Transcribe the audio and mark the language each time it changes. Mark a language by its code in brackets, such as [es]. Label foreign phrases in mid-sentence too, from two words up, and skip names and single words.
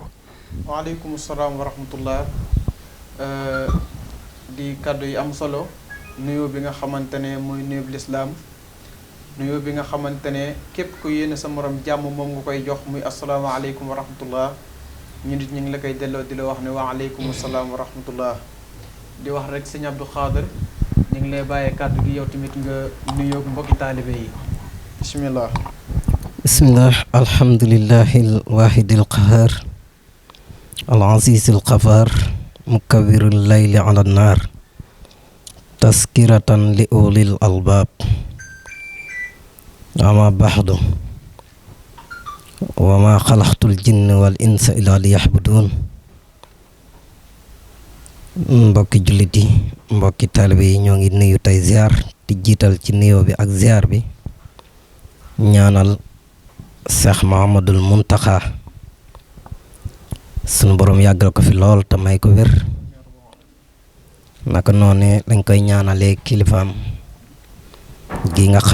[ar] وعليكم السلام ورحمة الله [wo] di kàddu yi am solo nuyoo bi nga xamante ne mooy nuyoo bi lislaam nuyoo bi nga xamante ne képp ku yéene sa morom jàmm moom nga koy jox muy [ar] السلام عليكم ورحمة الله [wo] ñu nit ñu ngi la koy delloo di la wax ne [ar] وعليكم السلام ورحمة الله [wo] di wax rek sëñ Abdou Khader ñu ngi lay bàyyee kàddu gi yow tamit nga nuyoo mbokki taalibe yi bismillah. [ar] بسم الله الحمد لله الواحد القهار العزيز الغفار مكبر الليل على النار تذكرة لأولي الألباب أما بعد وما خلقت الجن والإنس إلا ليعبدون [wo] mbokki jullit yi mbokki taalibe yi ñoo ngi nuyu tey ziar di jiital ci nuyoo bi ak ziar bi ñaanal Cheikh Mouhamadoul Mountakha sunu borom yàggal ko fi lool te may ko wér naka noonu dañ koy ñaanalee kilifaam gi nga